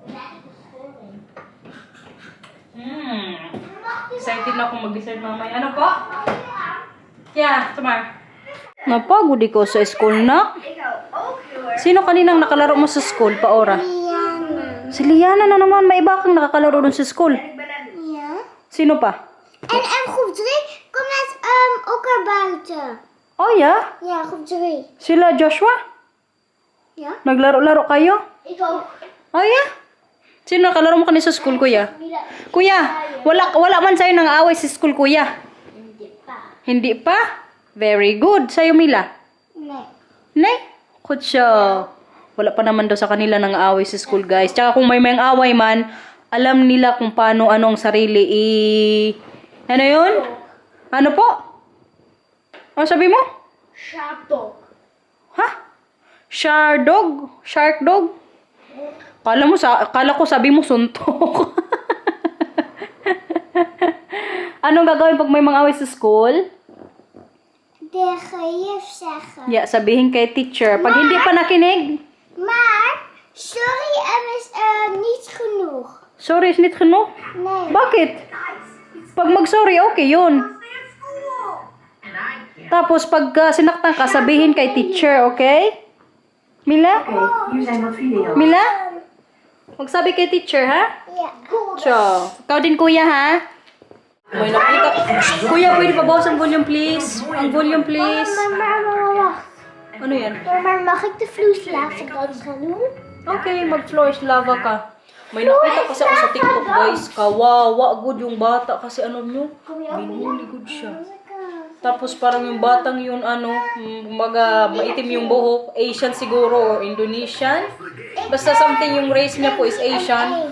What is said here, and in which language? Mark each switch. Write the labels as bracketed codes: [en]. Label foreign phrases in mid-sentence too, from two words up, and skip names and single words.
[tl] Excited na akong mag-dessert mamaya. Ano po? Yeah, Tamar. Napagod ko sa school na. Sino kaninang nakalaro mo sa school, Paora? Liana. Si Liana na naman. May iba kang nakakalaro dun sa school. Ja. Sino pa? [nl] En groep 3 komt net ook naar buiten. [en] Oh, yeah? [nl] Ja, groep 3. [tl] Sila Joshua? Ja? Naglaro-laro kayo? [nl] Ik ook. [en] Oh, yeah? [tl] Sino kalaro mo kanina sa school, kuya? Mila. Kuya, wala man sa'yo nang away sa school, kuya. Hindi pa. Hindi pa? [en] Very good. [tl] Sa'yo, Mila? [nl] Nee. [tl] Nay, good siya. Wala pa naman daw sa kanila nang away sa school, guys. Tsaka kung may away man, alam nila kung paano ang sarili Ano yun? Ano po? Ano sabi mo? Sharp Ha? Shark dog? Shark dog? Kala ko sabi mo suntok. Anong gagawin pag may away sa school? [nl] Tegen juf zeggen. [tl] Yeah, sabihin kay teacher. Pag hindi pa nakinig, [nl] Maar, sorry, is niet genoeg. sorry is niet genoeg. Nee. [tl] Bakit? Pag mag-sorry, okay yun. Tapos, pag sinaktan ka, sabihin kay teacher, okay? Mila? Mila? Magsabi kay teacher, ha? Ja. So, ikaw din, kuya, ha? May nakita. Kuya, pwede pa bawas ang [en] volume, please? [tl] Ang [en] volume, please. [nl] Maar wacht. [tl] Ano yan? [nl] Maar mag ik de vloeislaafse dan gaan doen? [tl] Okay, mag-flourish lava ka. May nakita kasi ako sa TikTok, guys. Kawawa, good yung bata. Kasi ano nyo? Binuli good siya. Tapos parang yung batang yun, maitim yung buhok. Asian siguro or Indonesian. Basta something yung race niya po is Asian.